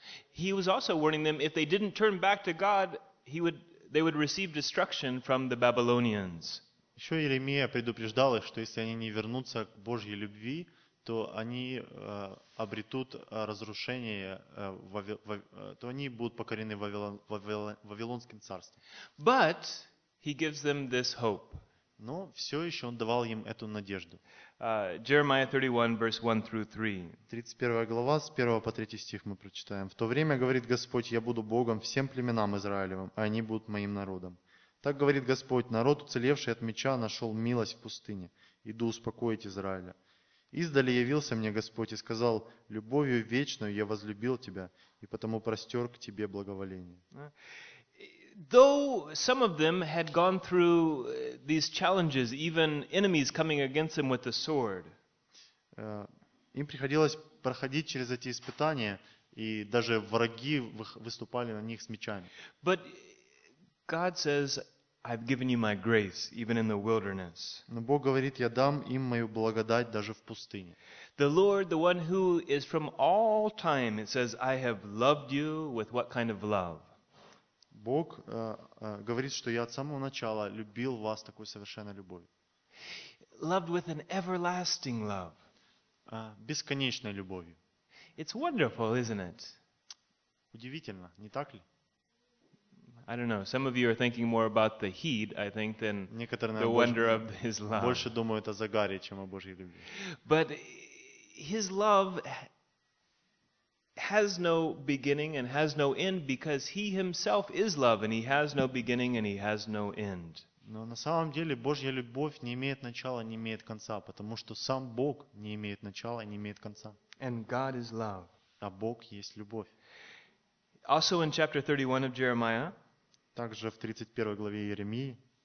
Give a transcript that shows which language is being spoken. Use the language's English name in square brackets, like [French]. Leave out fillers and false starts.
[English] He was also warning them if they didn't turn back to God, they would receive destruction from the Babylonians. [Russian] Еще Иеремия предупреждал их, что если они не вернутся к Божьей любви, то они обретут разрушение, то они будут покорены Вавилонским царством. [English] But he gives them this hope. [Russian] Но все еще он давал им эту надежду. [English] Jeremiah 31, verse 1 through 3. [Russian] 31 глава, с 1 по 3 стих мы прочитаем. «В то время, говорит Господь, я буду Богом всем племенам Израилевым, а они будут моим народом. Так говорит Господь, народ, уцелевший от меча, нашел милость в пустыне. Иду успокоить Израиля. Издали явился мне Господь и сказал, любовью вечную я возлюбил тебя, и потому простер к тебе благоволение». [English] Though some of them had gone through these challenges, even enemies coming against them with the sword. [Russian] Им приходилось проходить через эти испытания, и даже враги выступали на них с мечами. [English] But God says, I've given you my grace, even in the wilderness. [Russian] Но Бог говорит, я дам им мою благодать даже в пустыне. [English] The Lord, the one who is from all time, it says, I have loved you with what kind of love? [Russian] Бог говорит, что я от самого начала любил вас такой совершенной любовью. [English] Loved with an everlasting love. [Russian] Бесконечной любовью. [English] It's wonderful, isn't it? [Russian] Удивительно, не так ли? [English] I don't know. Some of you are thinking more about the heat, I think, than [Russian] некоторые, [English] the wonder of his love. [Russian] Больше думают о загаре, чем о Божьей любви. [English] But his love has no beginning and has no end because he himself is love and he has no beginning and he has no end. [Russian] Но на самом деле Божья любовь не имеет начала, не имеет конца, потому что сам Бог не имеет начала и не имеет конца. [English] And God is love. [Russian] А Бог есть любовь. [English] Also in chapter 31 of Jeremiah, [Russian] также в 31 главе Иеремии,